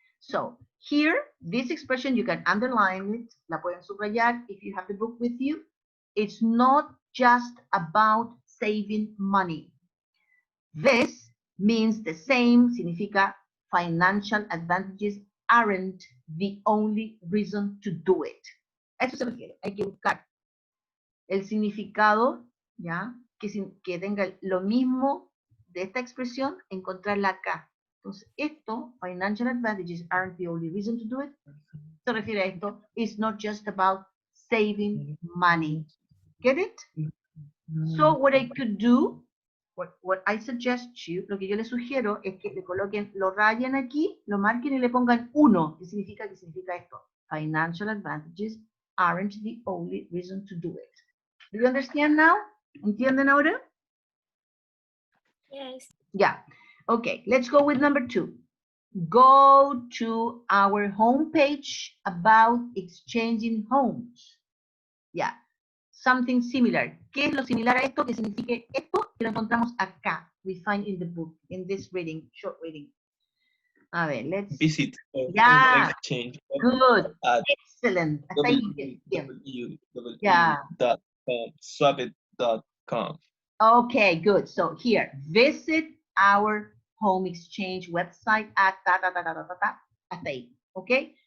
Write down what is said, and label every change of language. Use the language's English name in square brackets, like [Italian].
[English] So here, this expression, you can underline it, [Spanish] la pueden subrayar [English] if you have the book with you. It's not just about saving money. This means the same, significa financial advantages aren't the only reason to do it. [Spanish] A eso se refiere, hay que buscar el significado, ¿ya? Que tenga lo mismo de esta expresión, encontrarla acá. Entonces, esto, [English] financial advantages aren't the only reason to do it, [Spanish] se refiere a esto, [English] it's not just about saving money. Get it? So what I could do, what I suggest you, [Spanish] lo que yo les sugiero es que le coloquen, lo rayen aquí, lo marquen y le pongan 1, que significa esto. [English] Financial advantages aren't the only reason to do it. Do you understand now? [Spanish] ¿Entienden ahora? [English] Yes. Yeah. Okay, let's go with number 2. Go to our homepage about exchanging homes. Yeah. Something similar. [Spanish] ¿Qué es lo similar a esto? Que signifique esto, que lo encontramos acá. [English] We find in the book, in this reading, short reading. [Spanish] A ver, [English] let's... Visit. Yeah. Exchange. Good. At Excellent. [Spanish] Hasta ahí. Bien. [English] Yeah. Swapit.com. Okay, good. So here, visit our home exchange website at [Spanish] hasta ahí. [English] Okay?